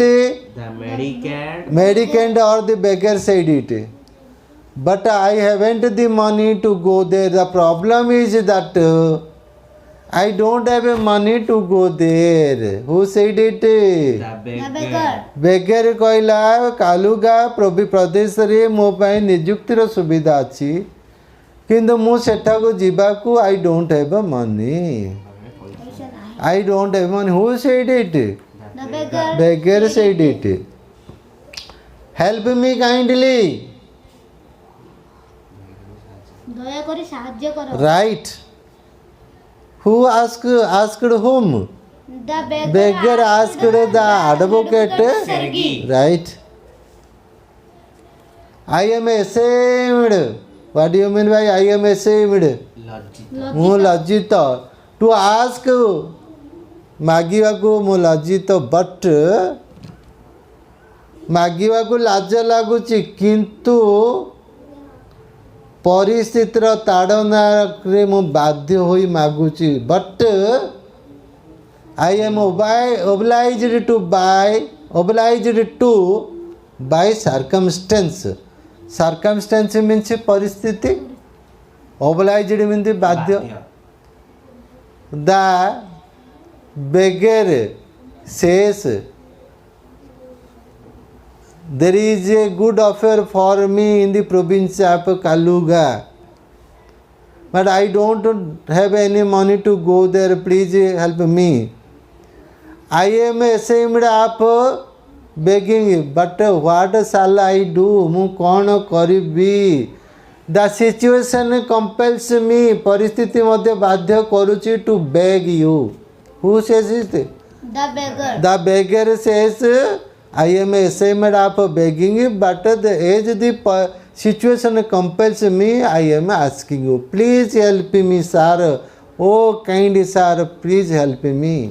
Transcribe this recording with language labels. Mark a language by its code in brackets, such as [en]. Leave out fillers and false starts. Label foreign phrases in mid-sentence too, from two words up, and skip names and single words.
[en] The mendicant. Mendicant or the beggar said it. But I haven't the money to go there. The problem is that I don't have money to go there. Who said it? The The beggar. beggar. [or] ବେଗେରେ କହିଲା କାଲୁଗା ପ୍ରଦେଶରେ ମୋ ପାଇଁ ନିଯୁକ୍ତିର ସୁବିଧା ଅଛି କିନ୍ତୁ ମୁଁ ସେଠାକୁ ଯିବାକୁ [en] I don't have money I don't have money who said it The beggar. beggar said it help me kindly [or] ଦୟାକରି ସାହାଯ୍ୟ କର। [en] right who asked whom The beggar asked the advocate Sergi. right I am ashamed what do you mean by I am ashamed Logic. [or] ମୁଁ ଲଜ୍ଜିତ [en] to ask [or] ମାଗିବାକୁ ମୁଁ ଲଜ୍ଜିତ ବଟ୍ ମାଗିବାକୁ ଲାଜ ଲାଗୁଛି କିନ୍ତୁ ପରିସ୍ଥିତିର ତାଡ଼ନାରେ ମୁଁ ବାଧ୍ୟ ହୋଇ ମାଗୁଛି ବଟ୍ [en] I am obliged to by circumstance. Circumstance means परिस्थिति. Obliged means बाध्य. The beggar says, there is a good offer for me in the province of Kaluga. But I don't have any money to go there. Please help me. I am ashamed of begging, but what shall I do? [or] ମୁଁ କ'ଣ କରିବି? [en] The situation compels me. [or] ପରିସ୍ଥିତି ମୋତେ ବାଧ୍ୟ କରୁଛି [en] to beg you. Who says it? The beggar. The beggar says, I am ashamed of begging, but as the situation compels me, I am asking you. Please help me, sir. Oh, kind sir, please help me.